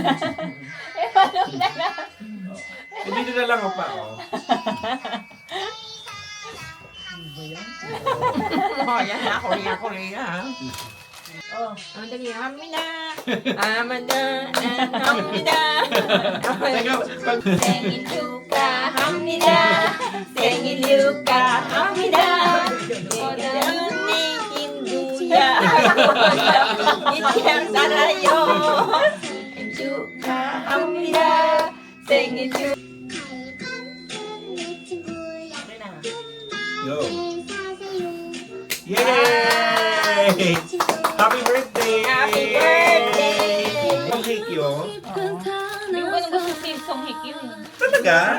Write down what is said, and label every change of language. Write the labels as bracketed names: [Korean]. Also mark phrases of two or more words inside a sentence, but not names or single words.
[Filipino] Hindi na lang ako pa, oh. Oh, yan na. Korea, ha? Oh, Amanda, Amanda. Amanda, Amanda. Teka, [Korean] 생일 축하합니다. 생일 축하합니다. 사랑하는 김두야. 이렇게 살아요. 축하합니다. 생일 축. yo. [English] Yay! Happy birthday! Happy birthday! [Filipino] Yung cake yun. Hindi ko ganun gusto si Song Hye Kyo eh. Talaga?